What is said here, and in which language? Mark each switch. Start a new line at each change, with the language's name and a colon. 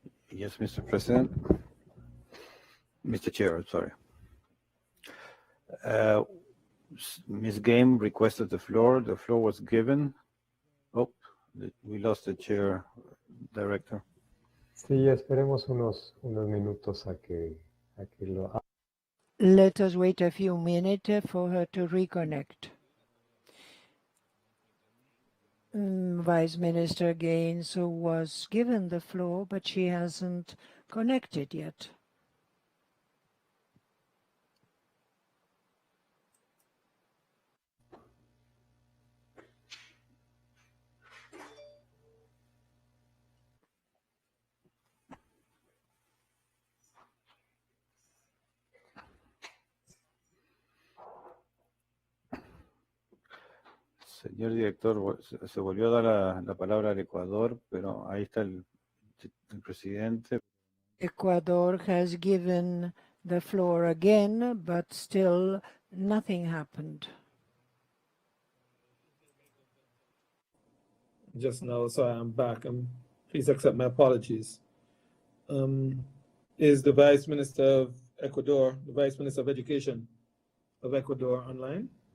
English: Yes, Mr. President. Mr. Chair, sorry. Ms. Game requested the floor. The floor was given. Oh, we lost the chair, Director.
Spanish: Sí, esperemos unos minutos a que lo...
English: Let us wait a few minutes for her to reconnect. Vice Minister Gaines was given the floor, but she hasn't connected yet.
Spanish: Señor director, se volvió a dar la palabra al Ecuador, pero ahí está el presidente.
English: Ecuador has given the floor again, but still nothing happened. Just now, sorry, I'm back. Please accept my apologies. Is the Vice Minister of Ecuador, the Vice Minister of Education of Ecuador online?